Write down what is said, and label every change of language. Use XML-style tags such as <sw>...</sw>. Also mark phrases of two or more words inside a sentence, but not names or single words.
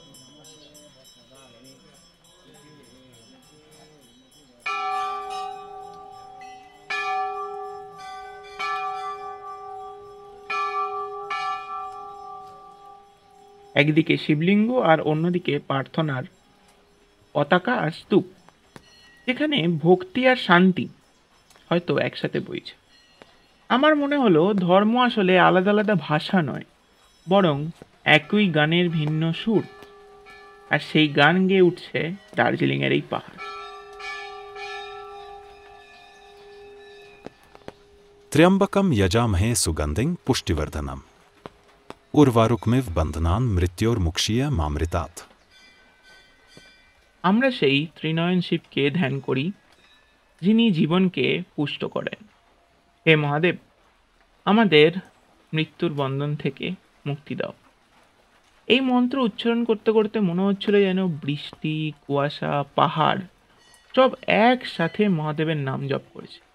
<bn>একদিকে শিবলিঙ্গ আর অন্যদিকে প্রার্থনার পতাকা আর স্তূপ, যেখানে ভক্তি আর শান্তি হয়তো একসাথে বইছে। আমার মনে হলো ধর্ম আসলে আলাদা আলাদা ভাষা নয়, বরং একই গানের ভিন্ন সুর, আর সেই গান গেয়ে উঠছে দার্জিলিংয়ের এই পাহাড়।</bn> <sa>त्र्यंबकम यजामहे सुगंधिं पुष्टिवर्धनम उर्वारुकमिव बंधनान मृत्योर्मुक्षीय मामृतात्।</sa> <bn>আমরা সেই ত্রিনয়ন শিবকে ধ্যান করি, যিনি জীবনকে পুষ্ট করেন। হে মহাদেব, আমাদের মৃত্যুর বন্ধন থেকে মুক্তি দাও। এই মন্ত্র উচ্চারণ করতে করতে মনে হচ্ছিল যেন বৃষ্টি কুয়াশা পাহাড় সব একসাথে মহাদেবের নাম জপ করেছে।</bn>